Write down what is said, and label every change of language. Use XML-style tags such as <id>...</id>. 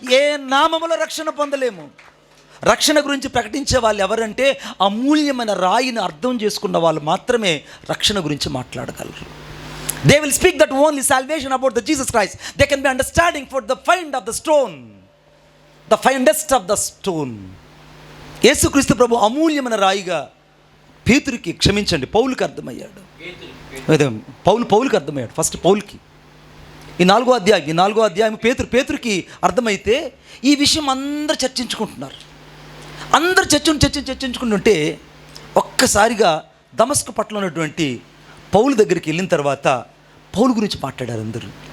<te>ఏ నామములో రక్షణ పొందలేము. రక్షణ గురించి ప్రకటించే వాళ్ళు ఎవరంటే అమూల్యమైన రాయిని అర్థం చేసుకున్న వాళ్ళు మాత్రమే రక్షణ గురించి మాట్లాడగలరు.</te> <en>They will speak that only salvation about the Jesus Christ. They can be understanding for the find of the stone, the finest of the stone.</en> <te>యేసుక్రీస్తు ప్రభు అమూల్యమైన రాయిగా పేతురుకి, క్షమించండి, పౌలుకి అర్థమయ్యాడు. పౌలుకి అర్థమయ్యాడు. ఫస్ట్ పౌలుకి. ఈ 4వ అధ్యాయం పేతురుకి అర్థమైతే ఈ విషయం అందరూ చర్చించుకుంటున్నారు. అందరు చర్చించుకుంటుంటే ఒక్కసారిగా దమస్కు పట్టణంలో ఉన్నటువంటి పౌలు దగ్గరికి వెళ్ళిన తర్వాత పౌలు గురించి మాట్లాడారు అందరూ.</te>